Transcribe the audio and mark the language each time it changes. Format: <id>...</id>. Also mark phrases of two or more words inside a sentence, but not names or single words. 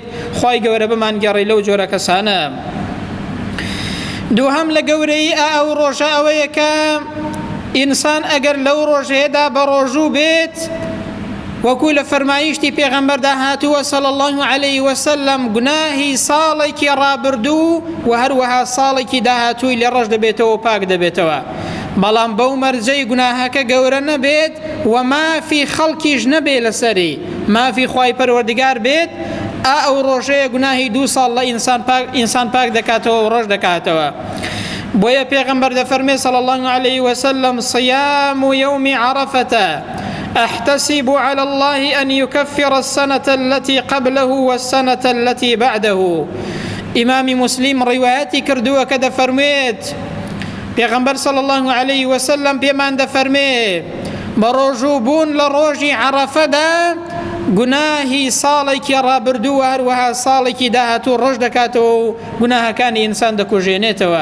<ckb>خوای گەورە بمانگەڕێ لەو جۆرە کەسانە. دووهەم لە گەورەی ئەو ڕۆژە ئەوەیە کە ئینسان ئەگەر لەو ڕۆژەیەدا بە ڕۆژوو بێت، وەکو لە فەرمایشتی پێغەمبەردا هاتووە</ckb> <ar>صلی الله علیه وسلم،</ar> <ckb>گوناهی ساڵێکی ڕابردوو و هەروەها ساڵێکی داهاتووی لێ ڕەش دەبێتەوە و پاک دەبێتەوە. بەڵام بەو مەرجەی گوناهەکە گەورە نەبێت و مافی خەڵکیش نەبێت لەسەری، مافی خوای پەروەردگار بێت، ئەو ڕۆژەیە گوناهی 2 ساڵ لە ئینسان پاک دەکاتەوە و ڕەش دەکاتەوە. بۆیە پێغەمبەر دەفەرمێ</ckb> <ar>صلی الله علیه وسلم صيام يوم عرفة أحتسب على الله أن يكفر السنة التي قبله والسنة التي بعده.</ar> <ckb>إمام مسلم رواياتي كردوة كذا فرميت پیغمبر</ckb> <ar>صلی الله علیه وسلم</ar> <ckb>پیمان دەفەرمێ بەڕۆژوو بوون لە ڕۆژی عەرەفەدا گوناهی ساڵێکی ڕابردووە هەروەها ساڵێکی داهاتوو ڕەش دەکاتەوە و گوناهەکانی ئینسان دەکوژێنێتەوە.</ckb>